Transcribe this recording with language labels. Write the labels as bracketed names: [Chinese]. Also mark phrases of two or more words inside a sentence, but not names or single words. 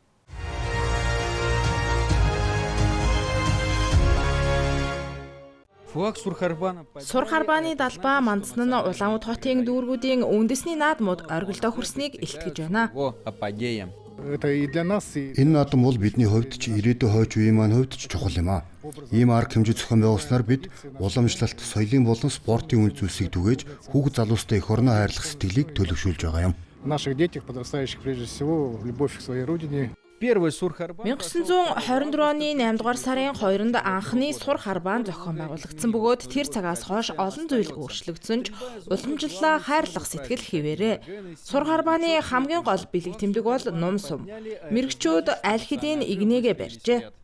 [Mongolian] Сур харбааны далбаа мандсан нь Улаануд хотын дүүргүүдийн үндэсний наадмууд оргилдоо хүрснийг илтгэж байна. Энэ наадам бол бидний хувьд ч ирээдүйн хойч үеийн маань хувьд ч чухал юм аа. Ийм арга хэмжээ зохион байгуулснаар бид уламжлалт, соёлын болон спортын үн зүйлсийг түгээж хүүхэд залуустай эх орноо хайрлах сэтгэлийг төлөвшүүлж байгаа юм. [Russian] Наших детях, подрастающих прежде всего, любовь к своей родине. [Mongolian] 1924 оны 8 дугаар сарын 2-нд анхны сур харбаан зохион байгуулагдсан бөгөөд тэр цагаас хойш олон зүйл өөрчлөгдсөн ч уламжлалаа хайрлах сэтгэл хэвээрээ. Сур харбааны хамгийн гол бэлэг тэмдэг бол нум сум. Мэрэгчүүд аль хэдийн игнээгээ барьжээ.